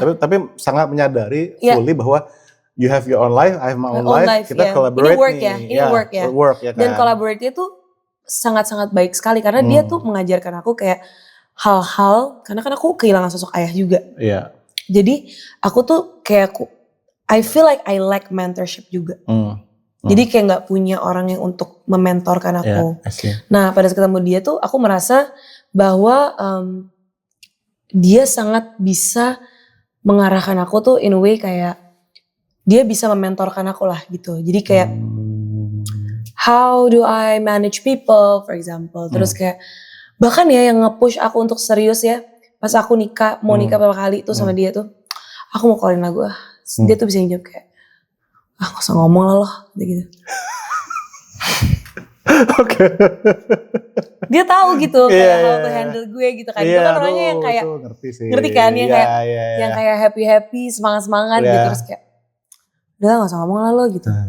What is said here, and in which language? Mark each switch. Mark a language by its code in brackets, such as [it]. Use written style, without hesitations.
[id] Tapi sangat menyadari fully bahwa [en] you have your own life, I have my own life. [id] Kita collaborate ini work ya. Kan? Dan collaborate itu sangat-sangat baik sekali karena dia tuh mengajarkan aku kayak hal-hal karena kan aku kehilangan sosok ayah juga. Jadi aku tuh kayak [en] I feel like I lack mentorship [id] juga. Jadi kayak nggak punya orang yang untuk mementorkan aku. Nah pada saat ketemu dia tuh aku merasa bahwa dia sangat bisa mengarahkan aku tuh [en] in a way [id] kayak dia bisa mementorkan aku lah gitu. Jadi kayak [en] how do I manage people for example. [id] Terus kayak bahkan ya yang nge-push aku untuk serius ya. Pas aku mau nikah beberapa kali tuh sama dia tuh. Aku mau keluarin lagu dia tuh bisa jawab kayak gak usah ngomong lah loh gitu. Dia tahu gitu kayak [en] how to handle [id] gue gitu kan. Itu kan orangnya yang kayak ngerti kan yang kayak yang kayak happy semangat gitu terus kayak udah gak usah ngomong lah lo gitu.